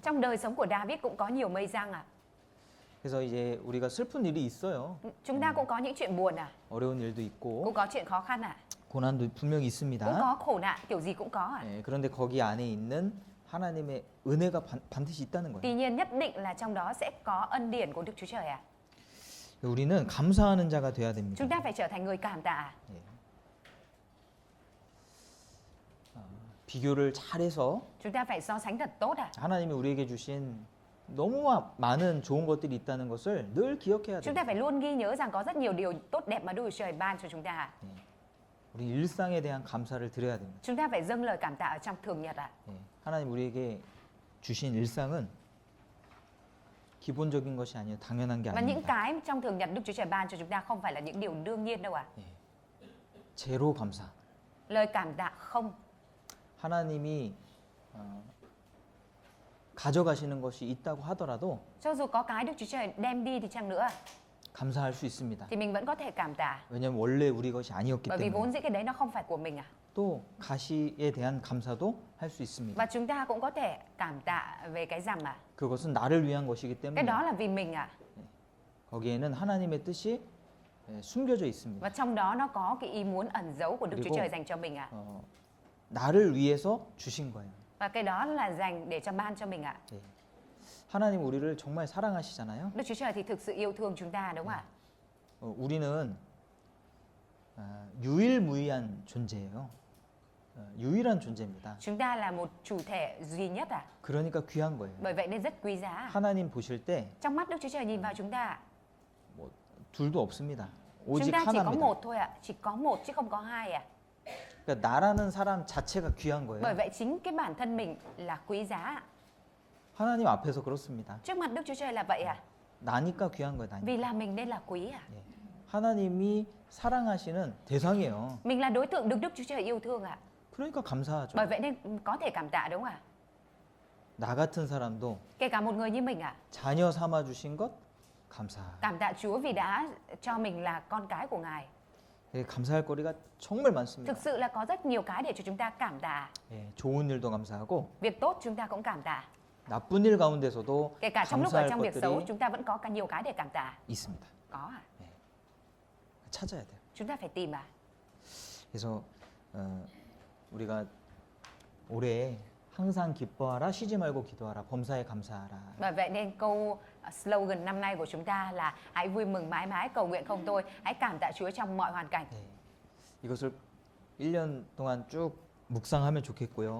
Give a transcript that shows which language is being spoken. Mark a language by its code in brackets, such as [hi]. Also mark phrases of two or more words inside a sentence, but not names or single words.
[vi] Trong đời sống của David cũng có nhiều mây răng ạ. [ko] 그래서 이제 우리가 슬픈 일이 있어요. [vi] Chúng ta cũng có những chuyện buồn ạ. [ko] 어려운 일도 있고 [vi] Cũng có chuyện khó khăn ạ. [ko] 고난도 분명히 [vi] Cũng [ko] 있습니다. [vi] có khổ nạn kiểu gì cũng có ạ. [ko] 예, 그런데 거기 안에 있는 하나님의 은혜가 반드시 있다는 거예요. [vi] Tuy nhiên nhất định là trong đó sẽ có ân điển của Đức Chúa Trời ạ. [ko] 우리는 감사하는 자가 돼야 됩니다. [vi] Chúng ta phải trở thành người cảm tạ. [ko] 예. 비교를 잘해서 [vi] Chúng ta phải so sánh thật tốt ạ. [ko] 하나님이 우리에게 주신 너무 많은 좋은 것들이 있다는 것을 늘 기억해야 [vi] Chúng [ko] 돼요. [vi] ta phải luôn ghi nhớ rằng có rất nhiều điều tốt đẹp mà Đức Chúa Trời ban cho chúng ta ạ. [ko] 우리 일상에 대한 감사를 드려야 됩니다. [vi] Chúng ta phải dâng lời cảm tạ ở trong thường nhật ạ. [ko] 예. 하나님 우리에게 주신 일상은 기본적인 것이 아니에요. 당연한 게 [vi] Và những [ko] 아닙니다. [vi] cái trong thường nhật Đức Chúa Trời ban cho chúng ta không phải là những điều đương nhiên đâu ạ. [ko] 제로 감사. [vi] Lời cảm tạ không. [ko] 하나님이 가져가시는 것이 있다고 하더라도 [vi] Cho dù có cái Đức Chúa Trời đem đi thì chăng nữa, [ko] 감사할 수 있습니다. [vi] thì mình vẫn có thể cảm tạ. [ko] 왜냐하면 원래 우리 것이 아니었기 [vi] Bởi vì [ko] 때문에. [vi] vốn dĩ cái đấy nó không phải của mình à. [ko] 또 가시에 대한 감사도 할 수 있습니다. [vi] Và chúng ta cũng có thể cảm tạ về cái rằm à. [ko] 그것은 나를 위한 것이기 [vi] Cái [ko] 때문에 [vi] đó là vì mình à. [ko] 거기에는 하나님의 뜻이 숨겨져 있습니다. [vi] Và trong đó nó có cái ý muốn ẩn giấu của Đức Chúa [ko] 그리고- [vi] Trời dành cho mình à. [ko] 나를 위해서 주신 거예요. [vi] Và cái đó là dành để cho ban cho mình ạ. [ko] 예. 하나님 우리를 정말 사랑하시잖아요. [vi] Đức Chúa Trời thì thực sự yêu thương chúng ta đúng không ạ? [ko] 우리는 유일무이한 존재예요. 유일한 존재입니다. [vi] Chúng ta là một chủ thể duy nhất à? [ko] 그러니까 귀한 거예요. [vi] Bởi vậy nên rất quý giá. [ko] 하나님 보실 때 [vi] Trong mắt Đức Chúa Trời nhìn vào chúng ta, [ko] 둘도 없습니다. [vi] chúng [ko] 오직 [vi] ta chỉ có [ko] 하나입니다. [vi] một thôi ạ, chỉ có một chứ không có hai ạ. [ko] 그러니까 나라는 사람 자체가 귀한 [vi] Bởi [ko] 거예요. [vi] vậy chính cái bản thân mình là quý giá ạ. [ko] 하나님 앞에서 그렇습니다. [vi] Trước mặt Đức Chúa Trời là vậy à? [ko] 나니까 귀한 거예요. 나니까. [vi] Vì là mình nên là quý à? [ko] 예. 하나님이 사랑하시는 대상이에요. [vi] Mình là đối tượng được Đức Chúa Trời yêu thương ạ. [ko] 그러니까 감사하죠. [vi] Bởi vậy nên có thể cảm tạ đúng không ạ? [ko] 나 같은 사람도 [vi] Kể cả một người như mình ạ. [ko] 자녀 삼아 주신 것 감사. [vi] Cảm tạ Chúa vì đã cho mình là con cái của Ngài. [ko] 예, 감사할 거리가 정말 많습니다. [vi] Thực sự là có rất nhiều cái để cho chúng ta cảm tạ. [ko] 예, 좋은 일도 감사하고 [vi] Việc tốt chúng ta cũng cảm tạ. [ko] 나쁜 일 가운데서도 [vi] Kể cả trong lúc ở [ko] 감사할 [vi] trong việc xấu [ko] 것들이 [vi] chúng ta vẫn có cả nhiều cái để cảm tạ. [ko] 있습니다. [vi] Có à? [ko] 찾아야 돼요. [vi] Chúng ta phải tìm à? [ko] 그래서 우리가 올해 항상 기뻐하라, 쉬지 말고 기도하라, 범사에 감사하라. [vi] Bởi vậy nên câu slogan năm nay của chúng ta là hãy vui mừng mãi mãi, cầu nguyện không thôi, hãy cảm tạ Chúa trong mọi hoàn cảnh. [ko] 네, 이것을 1년 동안 쭉 묵상하면 좋겠고요.